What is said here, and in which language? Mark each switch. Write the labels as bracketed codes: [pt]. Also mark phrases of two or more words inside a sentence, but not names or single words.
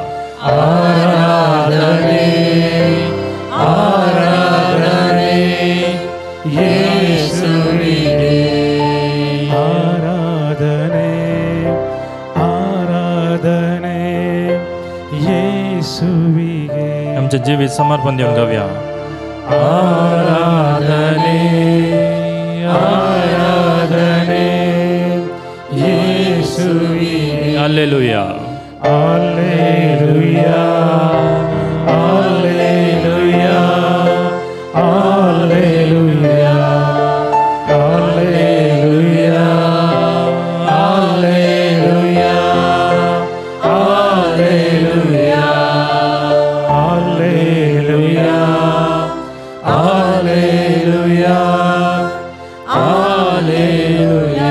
[kn] ಆರಾಧನೆ ಆರಾಧನೆ ಯೇಸುವಿಗೆ. ಆರಾಧನೆ ಆರಾಧನೆ ಯೇಸುವಿಗೆ. [kok] आमचे जीवित समर्पण देऊन गावया. [kn] ಆರಾಧನೆ ಆರಾಧನೆ ಯೇಸುವಿಗೆ. हालेलुया Alleluia, Alleluia, Alleluia, Alleluia, Alleluia, Alleluia, Alleluia, Alleluia, Alleluia,